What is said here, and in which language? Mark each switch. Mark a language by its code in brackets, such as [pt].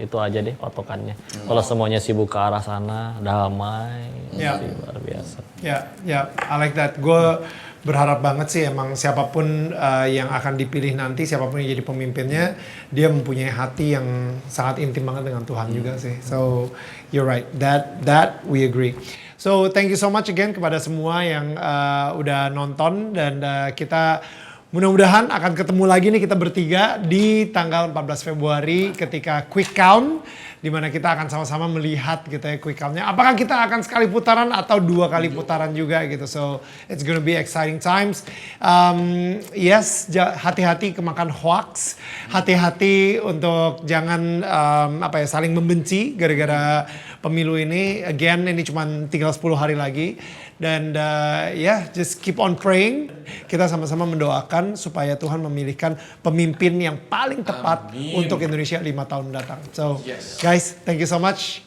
[id] Itu aja deh patokannya. Kalau semuanya sibuk ke arah sana, damai, luar biasa. [en] I like that. [id] Gue berharap banget sih emang siapapun yang akan dipilih nanti, siapapun yang jadi pemimpinnya, dia mempunyai hati yang sangat intim banget dengan Tuhan juga sih. [en] So you're right, that we agree. So thank you so much again [id] kepada semua yang udah nonton, dan kita mudah-mudahan akan ketemu lagi nih kita bertiga di tanggal 14 Februari ketika quick count, di mana kita akan sama-sama melihat gitu ya quick count-nya. Apakah kita akan sekali putaran atau 2 kali putaran juga gitu. [en] So it's gonna be exciting times. Yes, [id] hati-hati kemakan hoax, hati-hati untuk jangan saling membenci gara-gara pemilu ini. [en] Again, [id] ini cuma tinggal 10 hari lagi. Dan [en] just keep on praying. [id] Kita sama-sama mendoakan supaya Tuhan memilihkan pemimpin yang paling tepat untuk Indonesia 5 tahun mendatang. [en] So, guys, thank you so much.